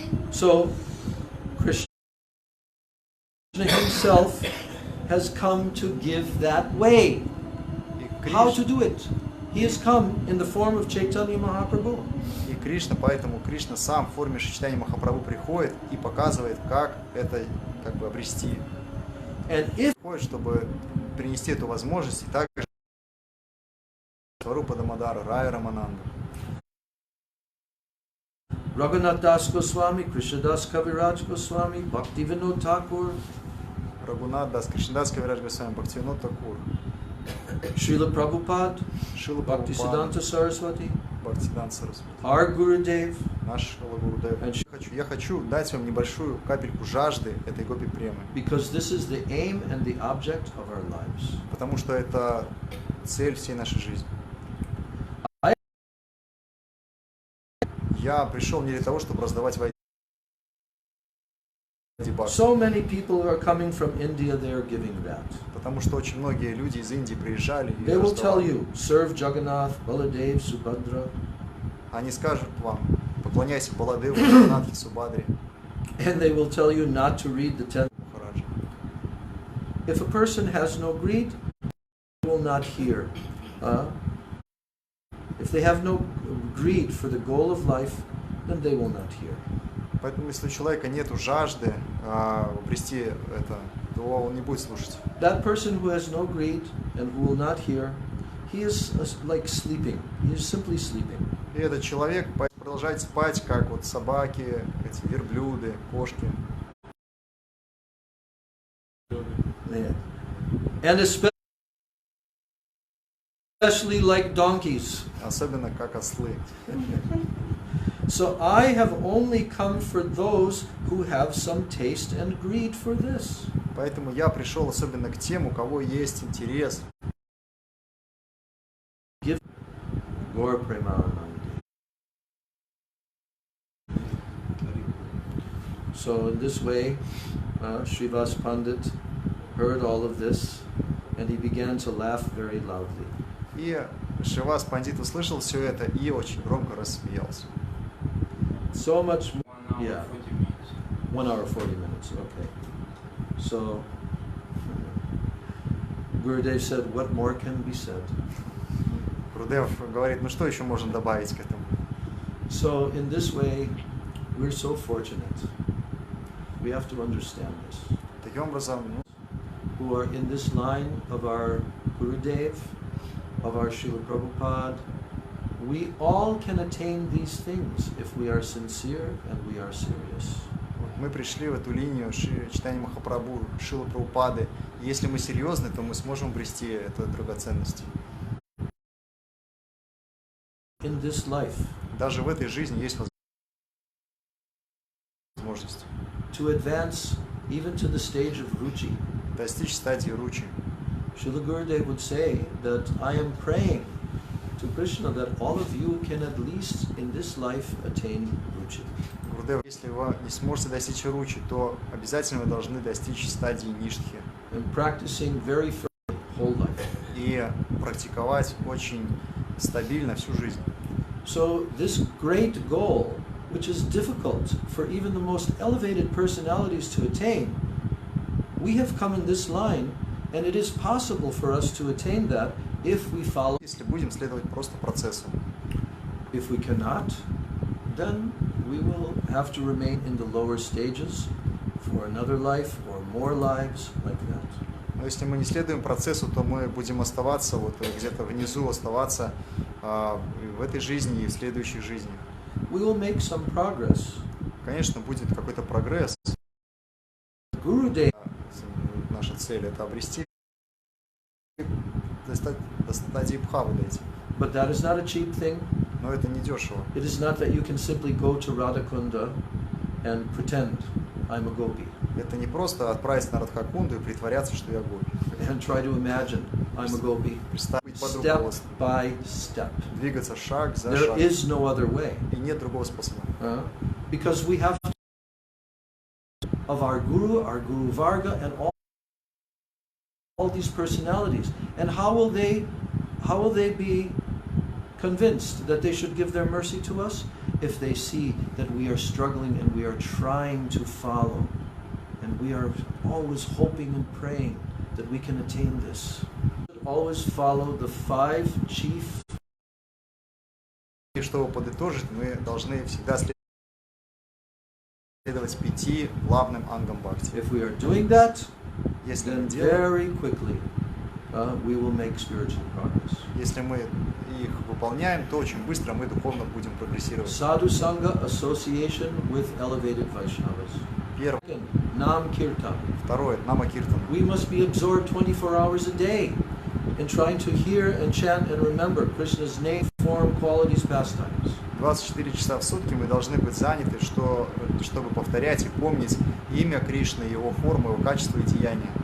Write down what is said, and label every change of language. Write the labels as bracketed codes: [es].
[en] So Krishna himself has come to give that way. [ru] И [en] How to do it? He has come in the form of Chaitanya Mahaprabhu. [ru] И Кришна, поэтому Кришна сам в форме Чайтаньи Махапрабху приходит и показывает, как это как бы обрести. [en] And if [ru] Приходит, чтобы принести эту возможность, и также Сварупа Дамодара, Рая Рамананда. [en] Raghunath Das Goswami, Krishnadas Kaviraj Goswami, Bhaktivinoda Thakur, [ru] Рагунат Дас, Кришнадас Кавирадж Госвами, Бхактивинод Тхакур, [en] Srila Prabhupada, [ru] Шрила [en] Bhaktisiddhanta Saraswati, [ru] Бхактисиданта Сарасвати, [en] our Gurudev, [ru] наш Гурудев. Я хочу дать вам небольшую капельку жажды этой гопи премы, [en] because this is the aim and the object of our lives. [ru] потому что это цель всей нашей жизни. Я пришел не для того, чтобы раздавать войны. [en] So many people who are coming from India, they are giving that. [ru] Потому что очень многие люди из Индии приезжали и [en] They will tell [ru] раздавали. [en] you, serve Jagannath, Baladev, Subhadra, [ru] Они скажут вам, поклоняйся Баладеву, Джаганнатхе, Субхадре, [en] and they will tell you not to read the 10. [ru] Махараджа. [en] If a person has no greed, they will not hear. If they have no greed for the goal of life, then they will not hear. [ru] Поэтому, если у человека нет жажды обрести это, то он не будет слушать. [en] That person who has no greed and who will not hear, he is like sleeping. He is simply sleeping. [ru] И этот человек продолжает спать, как вот собаки, эти верблюды, кошки. [en] Yeah. And especially like donkeys. [ru] Особенно как ослы. [en] So I have only come for those who have some taste and greed for this. [ru] Поэтому я пришел особенно к тем, у кого есть интерес. [en] Gaur Premanandi. So in this way, Śrīvāsa Pandit heard all of this and he began to laugh very loudly. [ru] И Шривас Пандит услышал все это и очень громко рассмеялся. [en] So much, 1 hour, yeah, 40 minutes. 1 hour, 40 minutes, okay. So, Gurudev said, what more can be said? Гурудев говорит, ну что еще можно добавить к этому? So in this way, we're so fortunate. We have to understand this. [ru] Таким образом, [en] Who are in this line of our Gurudev, of our Srila Prabhupada, we all can attain these things if we are sincere and we are serious. [ru] мы пришли в эту линию Чайтаньи Махапрабху, Шрилы Прабхупады. Если мы серьезны, то мы сможем обрести эту драгоценность. [en] in this life [ru] Даже в этой жизни есть возможность [en] to advance even to the stage of ruchi. [ru] достичь стадии ручи. [en] Srila Gurudev would say that I am praying to Krishna that all of you can at least in this life attain ruchi. [ru] Гурудев, если вы не сможете достичь ручи, то обязательно вы должны достичь стадии ништхи. [en] And practicing very firmly whole life. [ru] И практиковать очень стабильно всю жизнь. [en] So this great goal, which is difficult for even the most elevated personalities to attain, we have come in this line, and it is possible for us to attain that if we follow. [ru] Если будем следовать просто процессу. [en] If we cannot, then we will have to remain in the lower stages for another life or more lives like that. [ru] Но если мы не следуем процессу, то мы будем оставаться вот где-то внизу, оставаться в этой жизни и в следующих жизнях. [en] We will make some progress. [ru] Конечно, будет какой-то прогресс. [en] Gurudev. [ru] Наша цель – это обрести до стадии бхавы дойти. [en] But that is not a cheap thing. [ru] Но это не дешево. [en] It is not that you can simply go to Radhakunda and pretend I'm a gopi. [ru] Это не просто отправиться на Радхакунду и притворяться, что я гопи. [en] And try to imagine I'm a gopi. [ru] Представить под [en] Step [ru] руководством. [en] by step. [ru] Двигаться шаг за [en] There [ru] шагом. [en] is no other way. [ru] И нет другого способа. [en] Because we have of our Guru Varga, and all these personalities. And how will they be convinced that they should give their mercy to us? If they see that we are struggling and we are trying to follow, and we are always hoping and praying that we can attain this. Always follow the 5 chief. [ru] И чтобы подытожить, мы должны всегда следовать 5 главным ангам бхакти. [en] If we are doing that, [ru] Если [en] then [ru] мы делаем, [en] very quickly we will make spiritual progress. [ru] если мы их выполняем, то очень быстро мы духовно будем прогрессировать. [en] Sadhu Sangha association with elevated Vaishnavas. [ru] Первое. [en] Nam Kirtan. [ru] Второе. Нама Киртан. [en] We must be absorbed 24 hours a day in trying to hear and chant and remember Krishna's name, form, qualities, pastimes. [ru] 24 часа в сутки мы должны быть заняты, чтобы повторять и помнить имя Кришны, его формы, его качества и деяния.